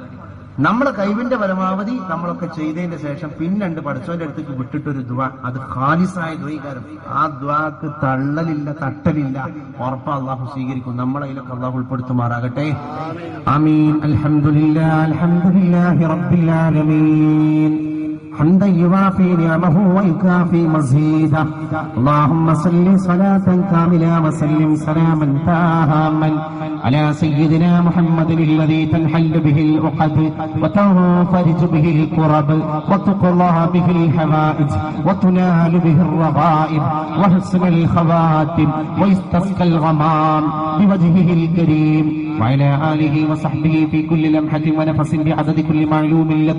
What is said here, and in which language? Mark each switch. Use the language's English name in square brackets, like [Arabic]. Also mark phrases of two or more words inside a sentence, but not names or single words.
[Malayalam] നമ്മളെ കഴിവിന്റെ പരമാവധി നമ്മളൊക്കെ ചെയ്തതിന്റെ ശേഷം പിന്നുണ്ട് പടച്ചോന്റെ അടുത്തേക്ക് വിട്ടിട്ടൊരു ദുആ, അത് ഖാലിസായ ദ്വൈകാരം. ആ ദ്വാക്ക് തള്ളലില്ല, തട്ടലില്ല, ഉറപ്പാ അള്ളാഹു സ്വീകരിക്കും. നമ്മളതിലൊക്കെ അള്ളാഹു ഉൾപ്പെടുത്തുമാറാകട്ടെ. ആമീൻ. [Arabic] الحمد لله الحمد لله رب العالمين. حمدا يوافي نعمه ويكافي مزيدا. اللهم صل صلاة كاملة وسلم سلاما تاما على سيدنا محمد الذي تنحل به العقد وتنفرج به الكرب وتقضى به الحوائج وتنال به الرغائب وحسن الخواتم ويستسقى الغمام بوجهه الكريم وعلى آله وصحبه في كل لمحة ونفس بعدد كل معلوم لك.